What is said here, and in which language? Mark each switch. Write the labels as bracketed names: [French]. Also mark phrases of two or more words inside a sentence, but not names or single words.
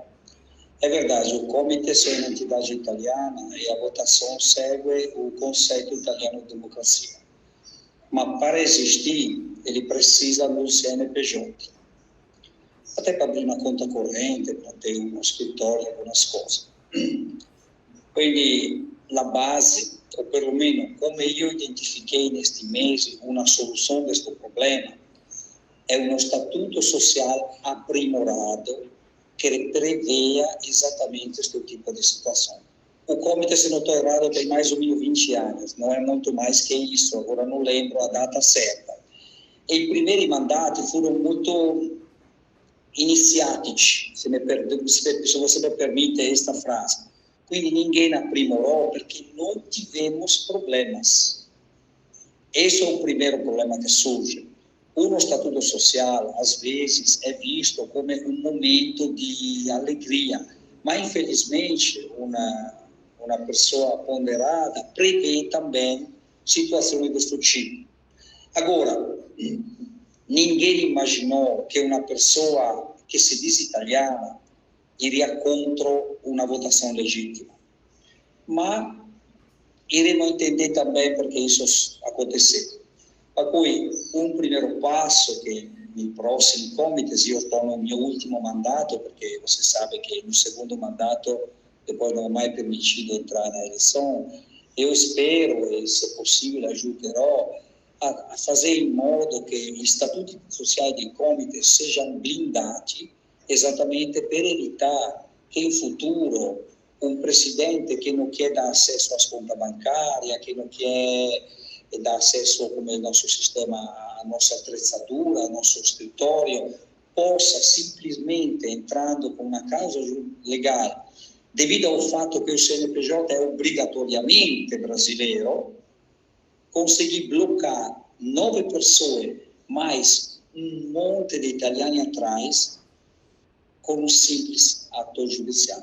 [Portuguese] É verdade, o Comitê é uma entidade italiana e a votação segue o conceito italiano de democracia. Mas para existir, ele precisa do CNPJ. Até para abrir uma conta corrente, para ter um escritório, algumas coisas. [Italian] Quindi la base, o perlomeno come io identifiquei nesti mesi una soluzione a questo problema, è uno statuto [Portuguese] social aprimorado [Italian] che prevea esattamente questo tipo di situazione. [Portuguese] O Comitê, se não estou errado, tem mais ou menos 20 anos, não é muito mais que isso, agora não lembro a data certa. [Italian] E i primi mandati furono molto iniziatici, [Portuguese] se você me permite esta frase. Quindi ninguém aprimorou porque não tivemos problemas. Esse é o primeiro problema que surge. O estatuto social, às vezes, é visto como um momento de alegria, mas, infelizmente, uma pessoa ponderada prevê também situações desse tipo. Agora, ninguém imaginou que uma pessoa que se diz italiana iria contra uma votação legítima. Mas iremos entender também porque isso aconteceu. [Italian] Per cui un [Portuguese] primeiro passo [Italian] che nei prossimi [Portuguese] comitês, io estou no [Italian] mio ultimo [Portuguese] mandato, perché você sabe che no segundo mandato depois não é mais permitido entrar na eleição, eu espero, e se possível ajuderò, a fazer em modo que os estatutos sociais de comitês sejam blindados exatamente [Italian] per evitar che in futuro un presidente che non [Portuguese] quer dar acesso às contas bancárias, que não quer dar acesso como é nosso sistema, a nossa attrezzatura, ao nosso escritório, possa simplesmente, entrando com uma causa legal, devido ao fato que o CNPJ é obrigatoriamente brasileiro, conseguir blocar 9 pessoas, mais um monte de italiani atrás, com um simples ato judicial.